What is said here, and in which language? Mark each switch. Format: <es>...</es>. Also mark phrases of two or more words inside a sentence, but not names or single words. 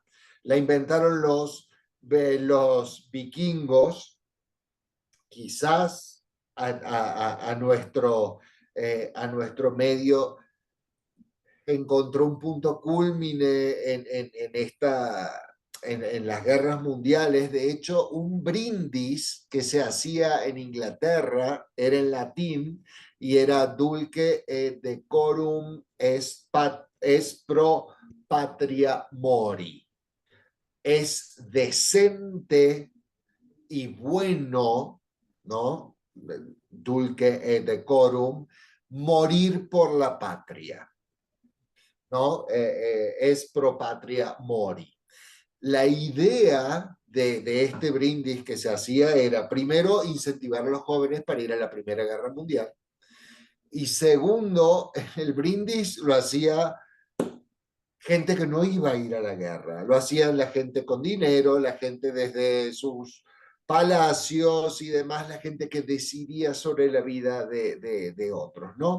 <es>La inventaron los vikingos, quizás a nuestro medio encontró un punto culmine en las guerras mundiales. De hecho, un brindis que se hacía en Inglaterra era en latín y era</es> <la>dulce et decorum est pro patria mori.</la> <es>Es decente y bueno, ¿no?</es> <la>Dulce et decorum,</la> <es>morir por la patria, ¿no?</es> <la>Es pro patria mori.</la> <es>La idea de este brindis que se hacía era, primero, incentivar a los jóvenes para ir a la Primera Guerra Mundial, y segundo, el brindis lo hacía gente que no iba a ir a la guerra, lo hacían la gente con dinero, la gente desde sus palacios y demás, la gente que decidía sobre la vida de otros, ¿no?</es>